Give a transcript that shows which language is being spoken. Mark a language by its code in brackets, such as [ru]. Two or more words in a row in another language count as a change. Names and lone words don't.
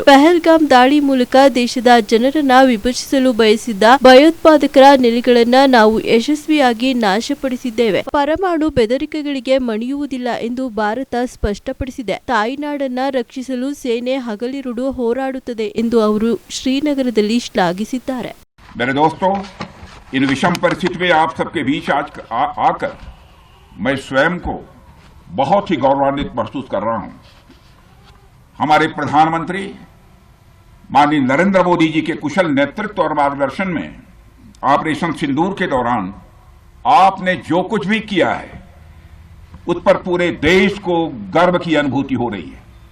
[kn] ಪಹಲ್ಗಾಮ್ ದಾಳಿ ಮೂಲಕ ದೇಶದ ಜನರನ್ನ ವಿಭಜಿಸಲು ಬಯಸಿದ್ದ ಭಯೋತ್ಪಾದಕರ ನೆಲೆಗಳನ್ನ ನಾವು ಯಶಸ್ವಿಯಾಗಿ ನಾಶಪಡಿಸಿದ್ದೇವೆ. ಪರಮಾಣು ಬೆದರಿಕೆಗಳಿಗೆ ಮಣಿಯುವುದಿಲ್ಲ ಎಂದು ಭಾರತ ಸ್ಪಷ್ಟಪಡಿಸಿದೆ. ತಾಯ್ನಾಡನ್ನ ರಕ್ಷಿಸಲು ಸೇನೆ ಹಗಲಿರುಳು ಹೋರಾಡುತ್ತದೆ ಎಂದು ಅವರು ಶ್ರೀನಗರದಲ್ಲಿ ಶ್ಲಾಘಿಸಿದ್ದಾರೆ. [hi] मेरे दोस्तों, इन विषम परिस्थिति में आप सबके बीच आज आकर मैं स्वयं को बहुत ही गौरवान्वित महसूस कर रहा हूं. हमारे प्रधानमंत्री माननीय नरेंद्र मोदी जी के कुशल नेतृत्व और मार्गदर्शन में ऑपरेशन सिंदूर के दौरान आपने जो कुछ भी किया है उस पर पूरे देश को गर्व की अनुभूति हो रही है.